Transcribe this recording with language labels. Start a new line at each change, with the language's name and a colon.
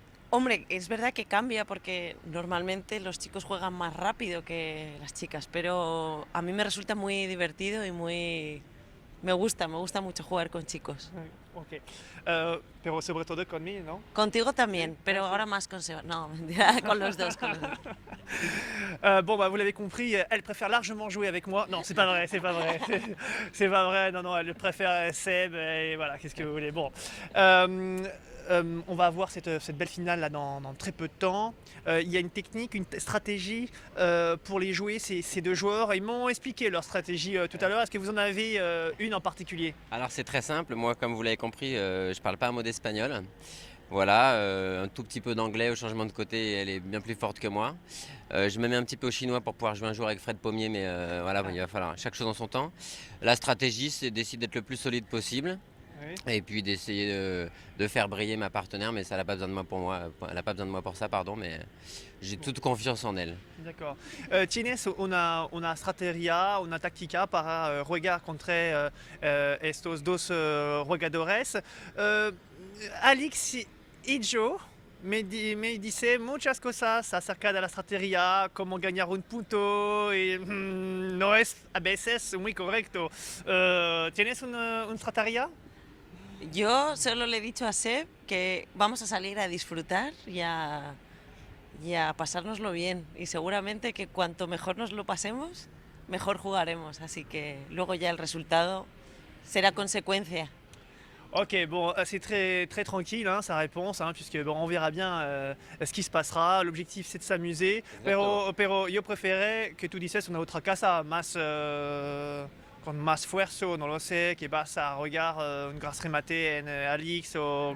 Spanish: Hombre, es verdad que cambia porque normalmente los chicos juegan más rápido que las chicas, pero a mí me resulta muy divertido y me gusta mucho jugar con chicos. Ok. Pero sobre todo conmigo, ¿no? Contigo también, pero sí. ahora más con Sebas. No, mentira, con los dos.
French: Bon, bah, vous l'avez compris, elle préfère largement jouer avec moi. Non, c'est pas vrai, c'est pas vrai. C'est pas vrai, non, non, elle préfère Seb, et voilà, qu'est-ce que vous voulez. Bon. On va avoir cette belle finale là dans très peu de temps. Il y a une technique, une stratégie pour les jouer, ces deux joueurs. Ils m'ont expliqué leur stratégie tout à l'heure. Est-ce que vous en avez une en particulier? Alors c'est très simple, moi comme vous l'avez compris, je parle pas un mot d'espagnol. Voilà, un tout petit peu d'anglais au changement de côté, elle est bien plus forte que moi. Je me mets un petit peu au chinois pour pouvoir jouer un jour avec Fred Pommier, mais voilà, il va falloir chaque chose en son temps. La stratégie, c'est d'essayer d'être le plus solide possible. Oui. Et puis d'essayer de faire briller ma partenaire, mais ça, elle n'a pas besoin de moi pour moi. Elle n'a pas besoin de moi pour ça, pardon, mais j'ai toute confiance en elle. D'accord.
Spanish: Tienes una estrategia, una táctica para jugar contra estos dos jugadores. Alex y yo me dice muchas cosas acerca de la estrategia, cómo ganar un punto, y no es a veces muy correcto. ¿Tienes una estrategia? Yo solo le he dicho a Seb que vamos a salir a disfrutar y a pasárnoslo bien. Y seguramente que cuanto mejor nos lo pasemos, mejor jugaremos. Así que luego ya el resultado será consecuencia.
French: Ok, bon, c'est très, très tranquille hein, sa réponse, hein, puisque bon, on verra bien ce qui se passera. L'objectif c'est de s'amuser.
Spanish: Pero yo prefiero que tú dices una otra cosa, más, con más esfuerzo, no lo sé, que vas a jugar un gras remate en Alix o